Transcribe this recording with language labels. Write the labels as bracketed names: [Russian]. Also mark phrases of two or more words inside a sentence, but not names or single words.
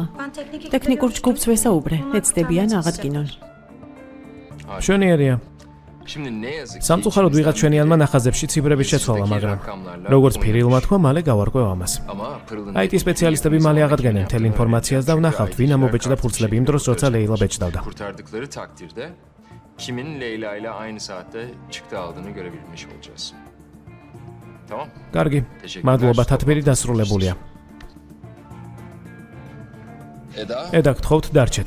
[Georgian] ტექნიკურ ჯგუფს ვესაუბრე, ეცდებიან აღადგინონ. მშვენიერია. სამწუხაროდ ვიღაც ჩვენიანმა ნახაზებში ციფრების შეცვალა, მაგრამ როგორც ფირილმა თქვა, მალე გავარკვევ ამას. IT სპეციალისტები მალე აღადგენენ მთელ ინფორმაციას და ვნახავთ, ვინ ამობეჭდა ფურცლები იმ დროს, როცა ლეილა ბეჭდავდა. [Turkish] Kurtardıkları takdirde kimin Leyla ile aynı saatte çıktı aldığını görebilmiş olacağız. Tamam? [Georgian] კარგი. მადლობა, თათბირი დასრულებულია. Eda, ედა, გთხოვთ, დარჩეთ.